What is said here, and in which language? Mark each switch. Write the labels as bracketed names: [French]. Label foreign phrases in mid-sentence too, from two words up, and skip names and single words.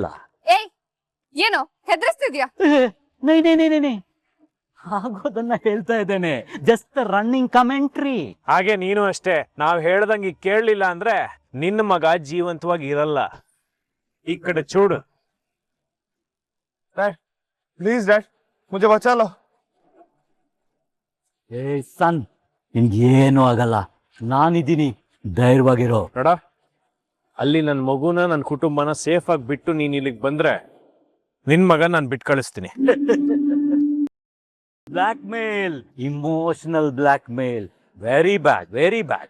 [Kannada] ಏಯ್, ಏನೋ ಹೆದರ್ಸ್ತಿದ್ಯಾ? ನೇ ಆಗೋದನ್ನ ಹೇಳ್ತಾ ಇದ್ದೇನೆ, [English] just running commentary. [Kannada] ಹಾಗೆ ನೀನು ಅಷ್ಟೇ, ನಾವ್ ಹೇಳ್ದಂಗೆ ಕೇಳಲಿಲ್ಲ ಅಂದ್ರೆ ನಿನ್ನ ಮಗ ಜೀವಂತವಾಗಿ ಇರಲ್ಲ. ಈ ಕಡೆ ಚೂಡು. [Hindi] प्लीज डैड मुझे बचा लो. [Kannada] ಏ ಸನ್, ನಿನ್ಗೇನು ಆಗಲ್ಲ, ನಾನಿದ್ದೀನಿ, ಧೈರ್ಯವಾಗಿರೋ. ನೋಡ, ಅಲ್ಲಿ ನನ್ನ ಮಗುನ ನನ್ನ ಕುಟುಂಬನ ಸೇಫ್ ಆಗಿ ಬಿಟ್ಟು ನೀನ್ ಇಲ್ಲಿಗೆ ಬಂದ್ರೆ ನಿನ್ ಮಗ ನಾನು ಬಿಟ್ಟು ಕಳಿಸ್ತೀನಿ. [English] blackmail, emotional blackmail, very bad, very bad.